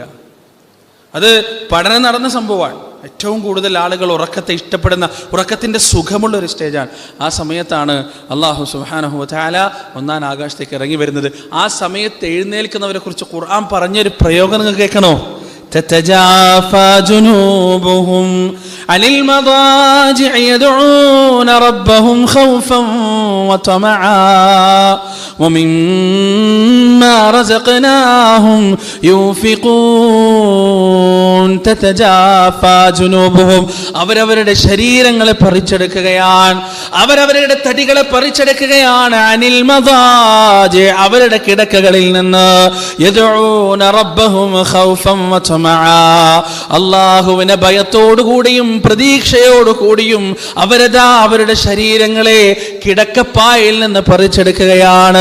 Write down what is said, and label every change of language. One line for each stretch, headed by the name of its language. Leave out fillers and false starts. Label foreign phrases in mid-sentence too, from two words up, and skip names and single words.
Malayalam: അത് പഠനം നടന്ന സംഭവമാണ്. ഏറ്റവും കൂടുതൽ ആളുകൾ ഉറക്കത്തെ ഇഷ്ടപ്പെടുന്ന, ഉറക്കത്തിൻ്റെ സുഖമുള്ള ഒരു സ്റ്റേജാണ്. ആ സമയത്താണ് അല്ലാഹു
Arabic: سبحانه وتعالى
Malayalam: 1-ാം ആകാശത്തേക്ക് ഇറങ്ങി വരുന്നത്. ആ സമയത്ത് എഴുന്നേൽക്കുന്നവരെ കുറിച്ച് ഖുർആൻ പറഞ്ഞൊരു പ്രയോഗം നിങ്ങൾ കേൾക്കണോ?
Arabic: تتجافى جنوبهم عن المضاجع يدعون ربهم خوفا وطمعا ومما رزقناهم ينفقون تتجافى جنوبهم
Malayalam: അവരവരുടെ ശരീരങ്ങളെ പറിച്ചെടുക്കുകയാണ്, അവരവരുടെ തടികളെ പറിച്ചെടുക്കുകയാണ്.
Arabic: عن المضاجع,
Malayalam: അവരുടെ കിടക്കകളിൽ നിന്ന്.
Arabic: يدعون ربهم خوفا وطمعا,
Malayalam: അല്ലാഹുവിനെ ഭയത്തോടുകൂടിയും പ്രതീക്ഷയോടുകൂടിയും അവരുടെ ശരീരങ്ങളെ കിടക്കപ്പായിൽ നിന്ന് പറിച്ചെടുക്കുകയാണ്.